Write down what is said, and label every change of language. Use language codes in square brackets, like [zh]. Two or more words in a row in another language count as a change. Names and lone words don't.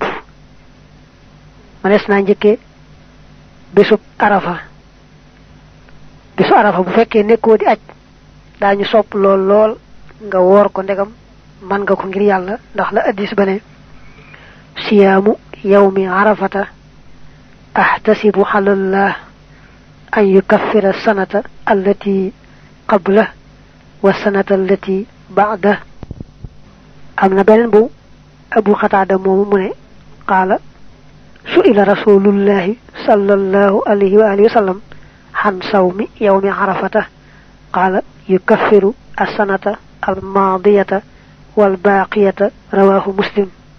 [wo] manees naa njëkkee bésub arafa. bésu arafa bu fekkee nekkoo di aj daañu sopp lool nga woor ko ndegam man nga ko ngir yàlla ndax la addis ba ne [ar] صيام يوم عرفة أحتسب على الله أن يكفر السنة التي قبل والسنة التي بعد. [wo] am na beneen bu abu xataada moomu mu ne [ar] قال سئل رسول الله صلى الله عليه وعلى آله وسلم عن صوم يوم عرفة قال يكفر السنة الماضية والباقية رواه مسلم.